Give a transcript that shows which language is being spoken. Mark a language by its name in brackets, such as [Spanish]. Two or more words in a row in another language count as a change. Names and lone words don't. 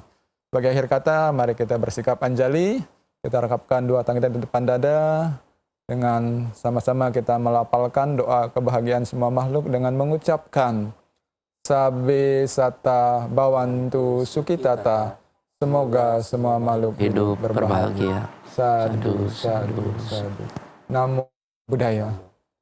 [Indonesian] Sebagai akhir kata, mari kita bersikap anjali, kita rekapkan dua tangan kita di depan dada, dengan sama-sama kita melapalkan doa kebahagiaan semua makhluk dengan mengucapkan [Pali] Sabe Sata Bawantu Sukitata. [Indonesian] Semoga semua makhluk Hidup berbahagia. [Pali] Sadu, sadu, sadu. Namo Buddhaya.